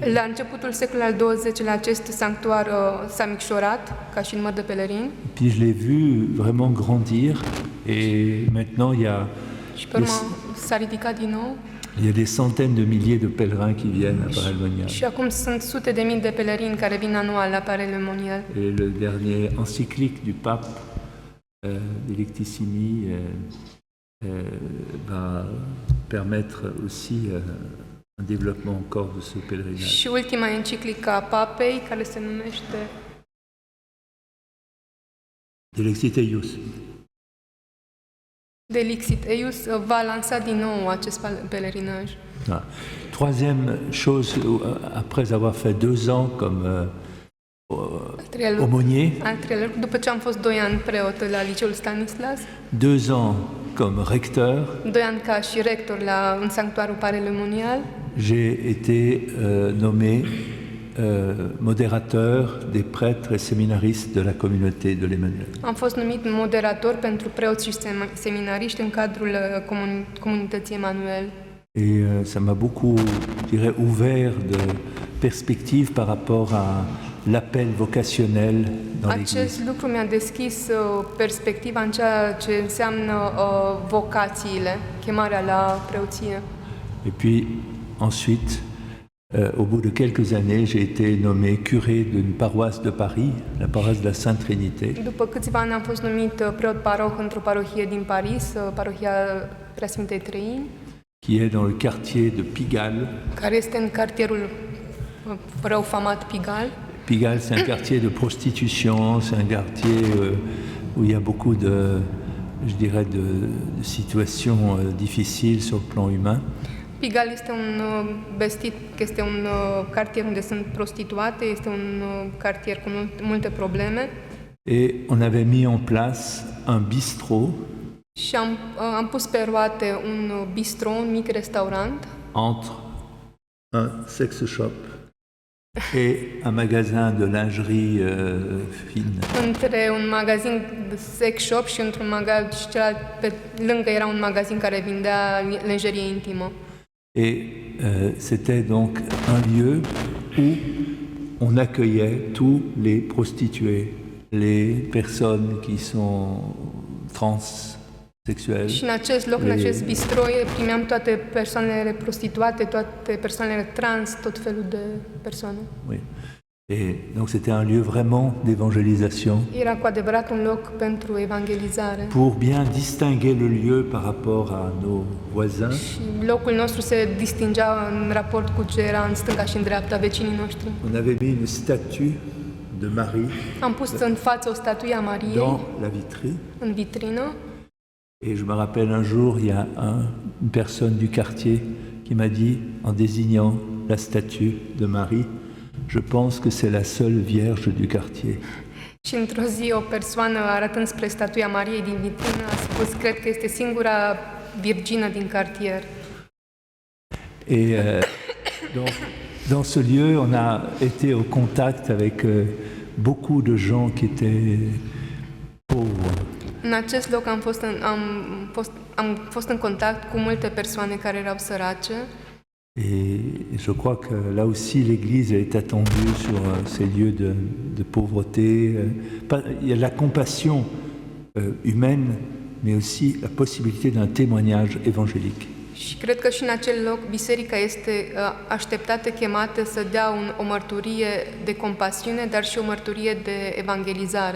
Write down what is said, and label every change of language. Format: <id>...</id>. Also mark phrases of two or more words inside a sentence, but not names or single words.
<ro>La începutul secolului al XX-lea, acest sanctuar s-a micșorat, ca și număr de pelerini.</ro> <fr>Puis je l'ai vu vraiment grandir. Et maintenant,</fr> <ro>Și pe urmă s-a ridicat din nou.</ro> <fr>il y a des centaines de milliers de pèlerins qui viennent à Parelmonial.</fr> <ro>Și acum sunt sute de mii de pelerini care vin anual la Parelmonial.</ro> <fr>Et le dernier encyclique du pape, Delectissimi, va permettre aussi un développement encore de ce pèlerinage.</fr> <ro>Și ultima enciclică a Papei, care se numește Delexit Eius. Delixit Eius, va lansa din nou acest pelerinaj. Ah.</ro> <fr>Troisième chose, après avoir fait 2 ans comme aumônier,</fr> <ro>Al treilea lucru, după ce am fost 2 ani preot la Liceul Stanislas,</ro> <fr>2 ans comme recteur,</fr> <ro>2 ani ca și rector în sanctuarul Parelmonial,</ro> <fr>j'ai été nommé modérateur des prêtres et séminaristes de la communauté de l'Emmanuel.</fr> <ro>am fost numit moderator pentru preoți și seminariști în cadrul comunității Emanuel.</ro> <fr>Et ça m'a beaucoup, je dirais, ouvert de perspectives par rapport à l'appel vocationnel dans l'Église.</fr> <ro>Acest lucru mi-a deschis perspectiva în ceea ce înseamnă vocațiile, chemarea la preoție.</ro> <fr>Et puis ensuite, au bout de quelques années, j'ai été nommé curé d'une paroisse de Paris, la paroisse de la Sainte Trinité.</fr> <ro>După câțiva ani am fost numit preot paroh într-o parohie din Paris, parohia Preasfintei Treimi,</ro> <fr>qui est dans le quartier de Pigalle.</fr> <ro>care este în cartierul rău famat Pigalle.</ro> <fr>Pigalle, c'est un quartier de prostitution, c'est un quartier où il y a beaucoup de, je dirais, de situations difficiles sur le plan humain.</fr> <ro>Pigalle este un este un cartier unde sunt prostituate, este un cartier cu multe probleme.</ro> <fr>Et on avait mis en place un bistrot.</fr> <ro>Și am pus pe roate un bistro, un mic restaurant.</ro> <fr>Entre un</fr> <en>sex shop</en> <fr>et un magasin de lingerie fine.</fr> <ro>Între un magazin de</ro> <en>sex shop</en> <ro>și într-un magazin, și celălalt pe lângă era un magazin care vindea lingerie intimă.</ro> <fr>Et c'était donc un lieu où on accueillait tous les prostituées, les personnes qui sont transsexuelles.</fr> <ro>Și în acest loc, în acest bistro, primeam toate persoanele prostituate, toate persoanele trans, tot felul de persoane.</ro> <fr>Oui. Et donc c'était un lieu vraiment d'évangélisation.</fr> <ro>Era cu adevărat un loc pentru evangelizare.</ro> <fr>Pour bien distinguer le lieu par rapport à nos voisins.</fr> <ro>Și locul nostru se distingea în raport cu ce era în stânga și în dreapta vecinii noștri.</ro> <fr>On avait mis une statue de Marie.</fr> <ro>Am pus în față o statuie a Mariei</ro> <fr>dans la vitrine.</fr> <ro>În vitrină.</ro> <fr>Et je me rappelle un jour, il y a une personne du quartier qui m'a dit, en désignant la statue de Marie, je pense que c'est la seule vierge du quartier.</fr> <ro>Și într-o zi o persoană, arătând spre statuia Mariei din vitrină, a spus, cred că este singura virgină din cartier.</ro> <fr>Et dans ce lieu, on a été au contact avec beaucoup de gens qui étaient pauvres.</fr> <ro>În acest loc am fost în contact cu multe persoane care erau sărace.</ro> <fr>Et je crois que là aussi l'Église est attendue sur ces lieux de pauvreté. Il y a la compassion humaine, mais aussi la possibilité d'un témoignage évangélique.</fr> <ro>Și cred că și în acel loc biserica este așteptată, chemată să dea o mărturie de compasiune, dar și o mărturie de evangelizare.</ro>